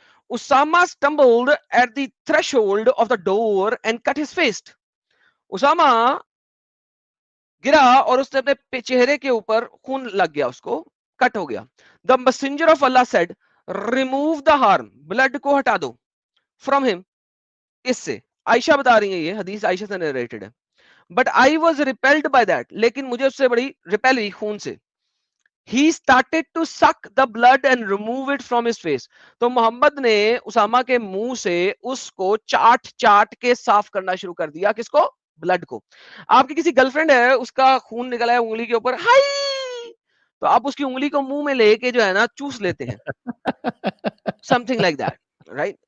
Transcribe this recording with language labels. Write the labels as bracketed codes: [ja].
[en] Usama stumbled at the threshold of the door and cut his face. [ur] Usama گرا اور اس نے اپنے چہرے کے اوپر خون لگ گیا, اس کو کٹ ہو گیا. [en] The messenger of Allah said, remove the harm, blood [ur] کو ہٹا دو [en] from him. [ur] اس سے عائشہ بتا رہی ہیں, یہ حدیث عائشہ سے نریٹڈ ہے. [en] But I was repelled by that, [ur] لیکن مجھے اس سے بڑی ریپیل ہوئی خون سے. [en] He started to suck the blood and remove it from his face. [ur] تو محمد نے اسامہ کے منہ سے اس کو چاٹ چاٹ کے صاف کرنا شروع کر دیا. کس کو؟ بلڈ کو. آپ کی کسی گرل فرینڈ ہے, اس کا خون نکلا ہے انگلی کے اوپر, ہائی, تو آپ اس کی انگلی کو منہ میں لے کے جو ہے نا چوس لیتے ہیں, [en] something like that, [ur] right.